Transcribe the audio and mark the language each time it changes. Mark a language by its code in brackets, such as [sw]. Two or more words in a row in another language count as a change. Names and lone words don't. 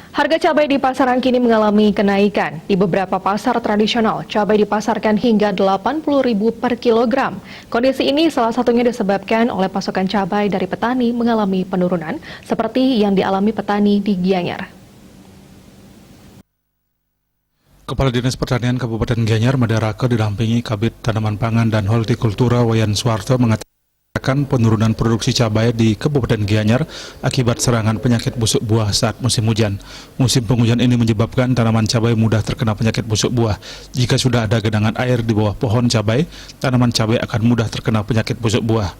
[id] Harga cabai di pasaran kini mengalami kenaikan. Di beberapa pasar tradisional, cabai dipasarkan hingga Rp80.000 per kilogram. Kondisi ini salah satunya disebabkan oleh pasokan cabai dari petani mengalami penurunan, seperti yang dialami petani di Gianyar. Kepala Dinas Pertanian Kabupaten Gianyar, Madaraka, didampingi Kabid Tanaman Pangan dan Hortikultura Wayan Suwarto mengatakan penurunan produksi cabai di Kabupaten Gianyar akibat serangan penyakit busuk buah saat musim hujan. Musim penghujan ini menyebabkan tanaman cabai mudah terkena penyakit busuk buah. Jika sudah ada genangan air di bawah pohon cabai, tanaman cabai akan mudah terkena penyakit busuk buah.